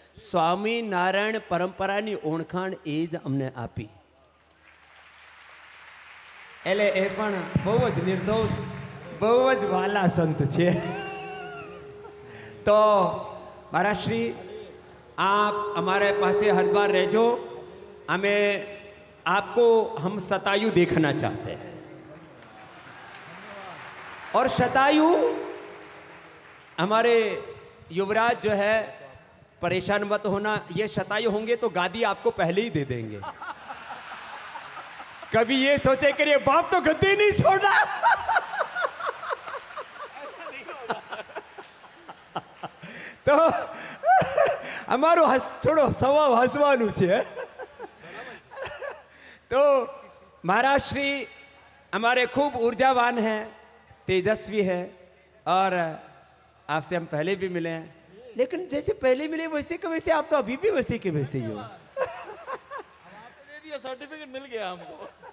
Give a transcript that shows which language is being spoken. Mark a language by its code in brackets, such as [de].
[gu] સ્વામિનારાયણ પરંપરાની ઓળખાણ એ જ અમને આપી. એટલે એ પણ બહુ જ નિર્દોષ, બહુ જ વાલા સંત છે. તો મારા શ્રી આપ અમારે પાસે હરિદ્વાર રહેજો. [hi] અમે आपको हम शतायु देखना चाहते हैं. और शतायु हमारे युवराज जो है, परेशान मत होना. ये शतायु होंगे तो गादी आपको पहले ही दे देंगे. कभी ये सोचे कि ये बाप तो गद्दी नहीं छोड़ा। [gu] तो અમારું થોડો સ્વભાવ હસવાનું છે। [hi] तो महाराज श्री हमारे खूब ऊर्जावान हैं, तेजस्वी है, और आपसे हम पहले भी मिले हैं, लेकिन जैसे पहले मिले वैसे के वैसे आप तो अभी भी वैसे के वैसे ही हो। दे दिया, सर्टिफिकेट मिल गया हमको।